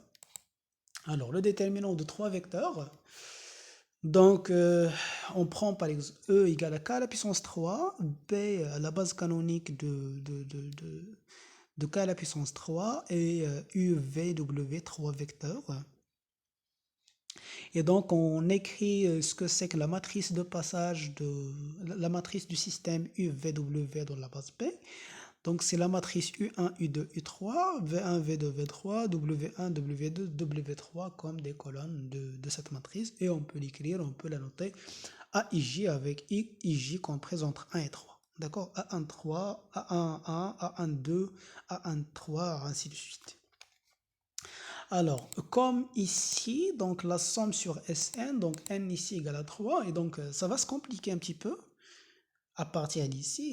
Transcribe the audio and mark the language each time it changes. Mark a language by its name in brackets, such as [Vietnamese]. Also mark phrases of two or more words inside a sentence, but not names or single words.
[French] Alors, le déterminant de trois vecteurs. Donc, on prend par exemple E égale à K à la puissance 3, B la base canonique de K à la puissance 3 et U, V, W, 3 vecteurs. Et donc, on écrit ce que c'est que la matrice de passage la matrice du système U, V, W dans la base B. Donc, c'est la matrice U1, U2, U3, V1, V2, V3, W1, W2, W3 comme des colonnes de cette matrice. Et on peut l'écrire, on peut la noter AIJ avec IJ comprise entre 1 et 3. D'accord? A1, 3, A1, 1, A1, 2, A1, 3, ainsi de suite. Alors, comme ici, donc la somme sur Sn, donc n ici égale à 3, et donc ça va se compliquer un petit peu à partir d'ici.